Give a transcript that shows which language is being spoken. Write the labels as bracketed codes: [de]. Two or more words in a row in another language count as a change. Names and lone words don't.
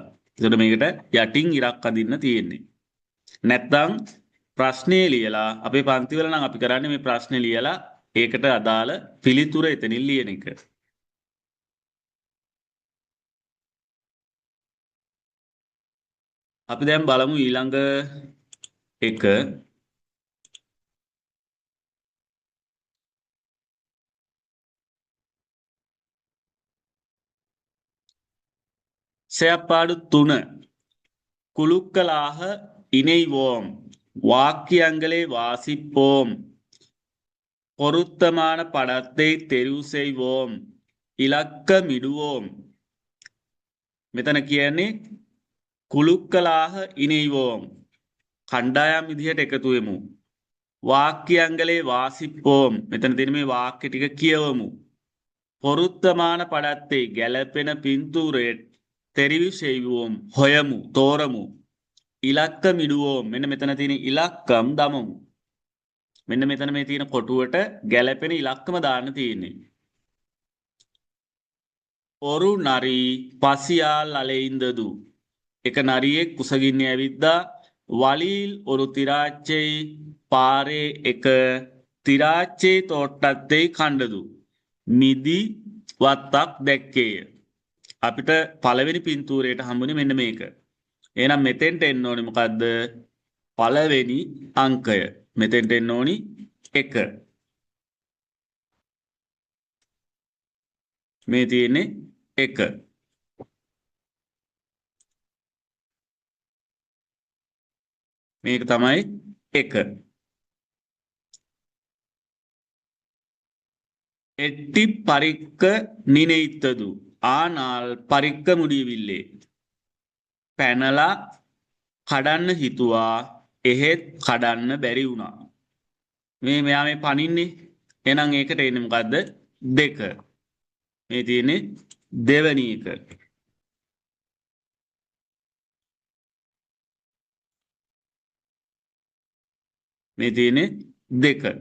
[si] ඒකට මේකට යටින් ඉරක් අදින්න තියෙන්නේ. නැත්නම් ප්‍රශ්නේ ලියලා අපේ පන්ති වල නම් අපි කරන්නේ මේ ප්‍රශ්නේ ලියලා ඒකට අදාළ පිළිතුර එතනින් ලියන එක. අපි දැන් බලමු ඊළඟ එක [ta] செயற்பாடு 3 குழுக்களாக இணைவோம் வாக்கியங்களை வாசிப்போம் பொருத்தமான படத்தை தெரிவு செய்வோம் இலக்கமிடுவோம் [si] මෙතන කියන්නේ [ta] குழுக்களாக இணைவோம் [si] කණ්ඩායම් විදිහට එකතු වෙමු [ta] வாக்கியங்களை வாசிப்போம் [si] මෙතන තියෙන මේ වාක්‍ය ටික කියවමු [ta] பொருத்தமான படத்தை [si] ගැලපෙන පින්තූරය [ta] தெரிவு செய்வோம் [si] හොයමු තෝරමු ඉලක්කමිடுவோம் මෙන්න මෙතන තියෙන ඉලක්කම් දමමු මෙන්න මෙතන මේ තියෙන කොටුවට ගැලපෙන ඉලක්කම දාන්න තියෙන්නේ [ta] ஒரு நரி பசியால் அலைந்தது [si] එක නරියෙක් කුසගින්නේ ඇවිද්දා වලිල් [ta] ஒரு திராட்சை [si] පාරේ එක [ta] திராட்சை தோட்டத்தை [si] කණ්ඩදු මිදි වත්තක් දැක්කේය අපිට පළවෙනි පින්තූරයට හම්බුනේ මෙන්න මේක. එහෙනම් මෙතෙන්ට එන්න ඕනේ මොකද්ද? පළවෙනි අංකය. මෙතෙන්ට එන්න ඕනි 1. මේ තියෙන්නේ එක. මේක තමයි එක. [ta] எட்டி பறிக்க நினைத்தது ஆனால் பறிக்க முடியவில்லை. [si] පැනලා කඩන්න හිතුවා එහෙත් කඩන්න බැරි වුණා. මෙයා මේ පනින්නේ. එහෙනම් ඒකට එන්නේ මොකද්ද? දෙක. මේ තියෙන්නේ දෙවෙනි එක. මේ තියෙන්නේ දෙක.